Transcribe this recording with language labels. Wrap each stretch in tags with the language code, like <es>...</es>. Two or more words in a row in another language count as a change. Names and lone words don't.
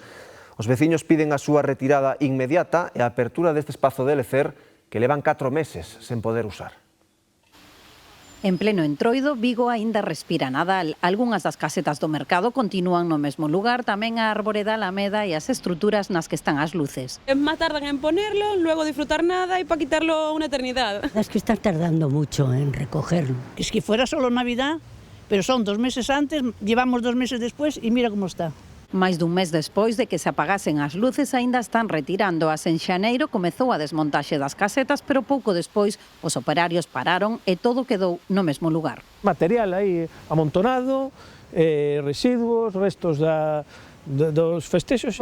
<gl>Os veciños piden a súa retirada inmediata e a apertura deste espazo de lecer que levan 4 meses sen poder usar. En pleno Entroido, Vigo aínda respira Nadal. Algunhas das casetas do mercado continúan no mesmo lugar, tamén a árbore da Alameda e as estruturas nas que están as luces.</gl> <es>Más tardan en ponerlo, luego disfrutar nada y para quitarlo una eternidad. Es que están tardando mucho en recogerlo. Es que fuera solo Navidad, pero son 2 meses antes, llevamos 2 meses después y mira cómo está.</es> <gl>Máis dun mes despois de que se apagasen as luces, aínda están retirando as. En xaneiro comezou a desmontaxe das casetas, pero pouco despois os operarios pararon e todo quedou no mesmo lugar. Material aí amontonado, residuos, restos dos festexos.</gl>